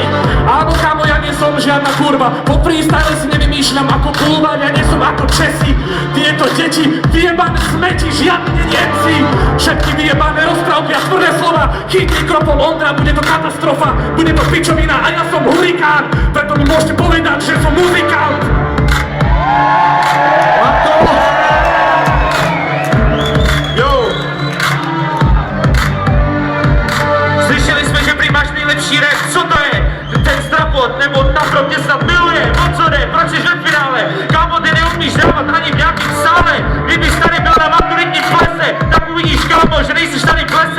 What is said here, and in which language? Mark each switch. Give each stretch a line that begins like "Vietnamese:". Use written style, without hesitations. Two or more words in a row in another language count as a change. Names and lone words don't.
Slovak: Áno, kámo, ja nie som žiadna kurva, po freestyle si nevymýšľam ako pulva, ja nie som ako Česi. Tieto deti, vyjebané smeti, žiadne Nemci. Všetky vyjebané rozprávky a tvrdé slova, chyť mikrofón Ondra, bude to katastrofa, bude to pičovina a ja som hurikán, preto mi môžete povedať, že som muzikant. Lanto! Jo!
Czech: Slyšeli jsme, že prý máš nejlepší rap, co to je? Ten strapot, nebo Tafro tě snad miluje, o co jde, proč jsi ve finále? Kámo, ty neumíš dávat ani v nějakým sále, kdybys tady byl na maturitním plese, tak uvidíš, kámo, že nejsiš tady v plese.